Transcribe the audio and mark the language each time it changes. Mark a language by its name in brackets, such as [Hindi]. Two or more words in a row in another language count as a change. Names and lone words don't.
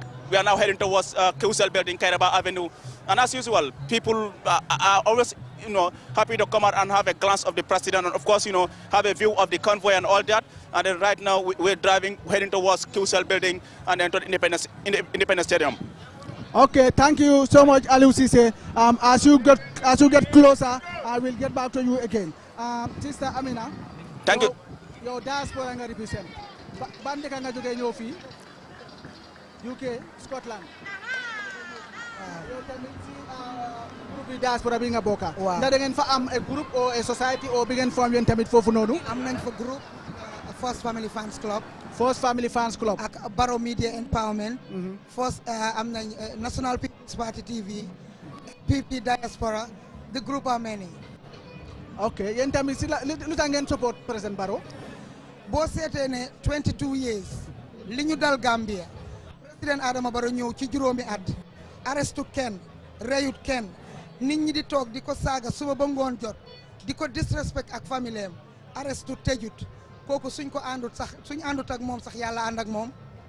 [English] We are now heading towards Kusel Building, Kairaba Avenue. And as usual, people are always, happy to come out and have a glance of the president and, of course, have a view of the convoy and all that. And then right now, we're heading towards Kusel Building and enter Independence Stadium. Okay, thank you so much, Aliou Ceesay. As you get closer, I will get back to you again. Sister Amina, thank you. Your diaspora [Wolof] nga represent. Bande ka nga jógee ñëw fii UK, Scotland. Yow tamit ci groupe diaspora bi nga bokka. Ndax da ngeen fa am [English] a group or a society or [Wolof] bi ngeen form yéen tamit foofu noonu? Am nañ fa groupe First Family Fans Club. First Family Fans Club. Ak Barrow Media Empowerment. First am nañ National People's Party TV. [English] PP Diaspora. The group are many. [Wolof] Okay, yéen tamit si la lu tax ngeen support President Barrow? Boo seetee ne 22 years li ñu dal Gambia président Adama Barrow ñëw ci juróomi at arrestu kenn reyut kenn nit ñi di toog di ko saaga suba ba ngoon jot di ko disrespect ak famille am arrestu tëjut kooku suñ ko àndut sax suñ àndut ak moom sax yàlla ànd ak moom.